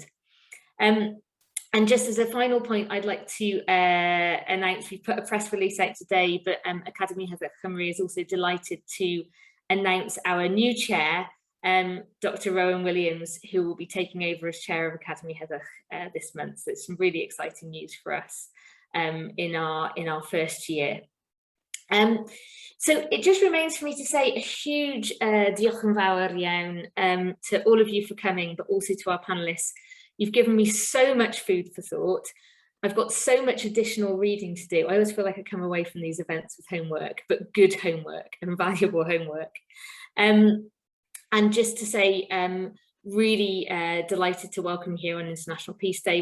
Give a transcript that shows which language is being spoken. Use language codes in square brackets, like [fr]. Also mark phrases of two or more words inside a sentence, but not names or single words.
[en] And just as a final point, I'd like to announce, we put a press release out today, but Academi Heddwch Rhyngwladol is also delighted to announce our new chair, Dr. Rowan Williams, who will be taking over as chair of Academi Heddwch this month. So it's some really exciting news for us in our first year. So it just remains for me to say a huge [cy] diolch yn fawr iawn [en] to all of you for coming, but also to our panellists. You've given me so much food for thought. I've got so much additional reading to do. I always feel like I come away from these events with homework, but good homework and valuable homework. And just to say, really delighted to welcome you here on International Peace Day.